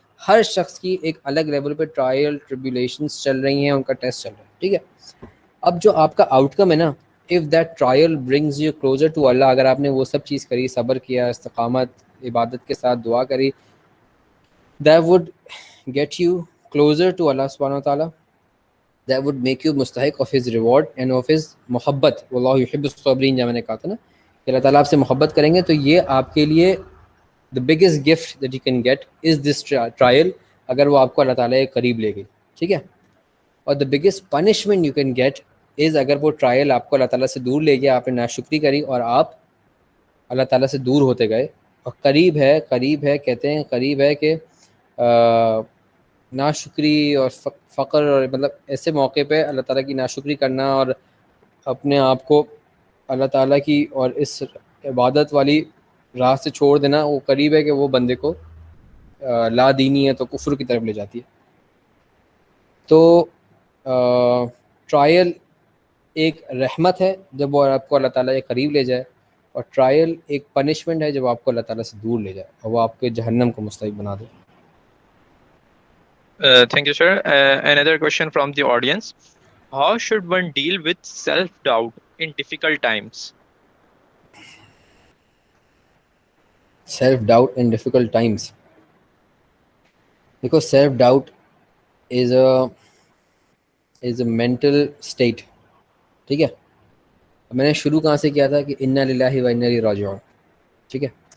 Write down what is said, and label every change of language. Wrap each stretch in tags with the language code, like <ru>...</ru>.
<ur>ہر شخص کی ایک الگ لیول پہ ٹرائل ٹریبولیشنس چل رہی ہیں, ان کا ٹیسٹ چل رہا ہے, ٹھیک ہے. اب جو آپ کا آؤٹ کم ہے نا,</ur> <en>if that trial brings you closer to اللہ,</en> <ur>اگر آپ نے وہ سب چیز کری, صبر کیا, استقامت, عبادت کے ساتھ دعا کری,</ur> <en>that would get you closer to اللہ</en> <ur>سبحانہ و تعالیٰ.</ur> <en>that would make you مستحق of his reward and of his محبت.</en> <ur>واللہ یحب الصابرین, جب میں نے کہا تھا نا کہ اللہ تعالیٰ آپ سے محبت کریں گے, تو یہ آپ کے لیے</ur> <en>the biggest gift that you can get is this trial,</en> <ur>اگر وہ آپ کو اللہ تعالیٰ کے قریب لے گئی, ٹھیک ہے. اور</ur> <en>the biggest punishment you can get is</en> <ur>اگر وہ ٹرائل آپ کو اللہ تعالیٰ سے دور لے گیا, آپ نے ناشکری کری اور آپ اللہ تعالیٰ سے دور ہوتے گئے. اور قریب ہے کہتے ہیں قریب ہے کہ ناشکری اور فقر, اور مطلب ایسے موقع پہ اللہ تعالیٰ کی ناشکری کرنا اور اپنے آپ کو اللہ تعالیٰ کی اور اس عبادت والی راہ سے چھوڑ دینا, وہ قریب ہے کہ وہ بندے کو لا دینی ہے تو کفر کی طرف لے جاتی ہے. تو ٹرائل ایک رحمت ہے جب وہ آپ کو اللہ تعالیٰ کے قریب لے جائے, اور ٹرائل ایک پنشمنٹ ہے جب آپ کو اللہ تعالیٰ سے دور لے جائے اور وہ آپ کے جہنم کو مستحق بنا دے.</ur> <en>Thank you, sir. Another question from the audience: how should one deal with self-doubt in difficult times? Self doubt in difficult times. Because self doubt is a mental state,</en> <ur>ٹھیک ہے. میں نے شروع کہاں سے کیا تھا کہ انا للہ و انا الیہ راجعون, ٹھیک ہے.</ur>